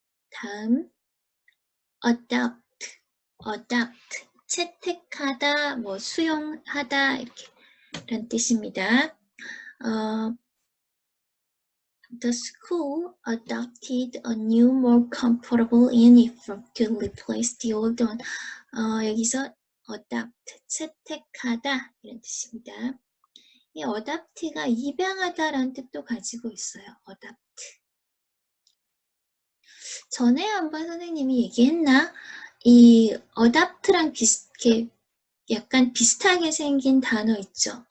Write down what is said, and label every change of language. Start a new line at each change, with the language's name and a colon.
Korean: 다음 adopt 채택하다, 수용하다 이렇게 이런 뜻입니다.
English: The school adopted a new, more comfortable uniform to replace the old one.
Korean: 여기서 adopt, 채택하다 이런 뜻입니다. 이 adopt가 입양하다라는 뜻도 가지고 있어요. adopt. 전에 한번 선생님이 얘기했나? 이 adapt랑 약간 비슷하게 생긴 단어 있죠.